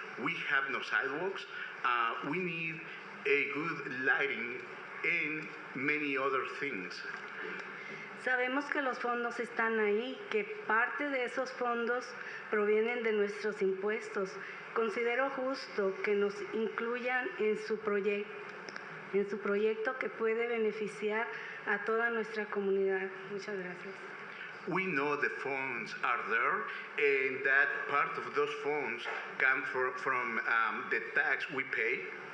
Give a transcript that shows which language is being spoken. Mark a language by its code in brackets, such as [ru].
[en] We have no sidewalks. We need a good lighting and many other things. [es] Sabemos que los fondos están ahí, que parte de esos fondos provienen de nuestros impuestos. Considero justo que nos incluyan en su proyecto que puede beneficiar a toda nuestra comunidad. Muchas gracias. [en] We know the funds are there, and that part of those funds come from the taxes we pay.